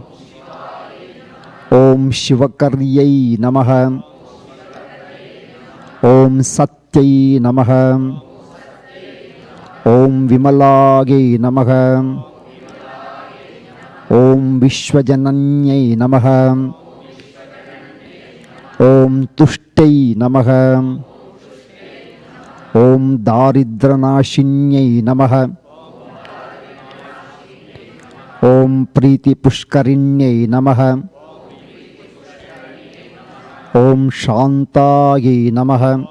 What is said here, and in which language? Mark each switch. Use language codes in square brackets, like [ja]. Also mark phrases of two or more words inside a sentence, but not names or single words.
[sa] ओं शिवकार्यै नमः. ओं सत्यै नमः. ओं विमलये नमः. ओं विश्वजनन्यै नमः. ఓం తుష్టై నమః. ఓం దారిద్ర్యనాశిన్యై నమః. ఓం ప్రీతిపుష్కరిణ్యై నమః. ఓం శాంతాయై నమః.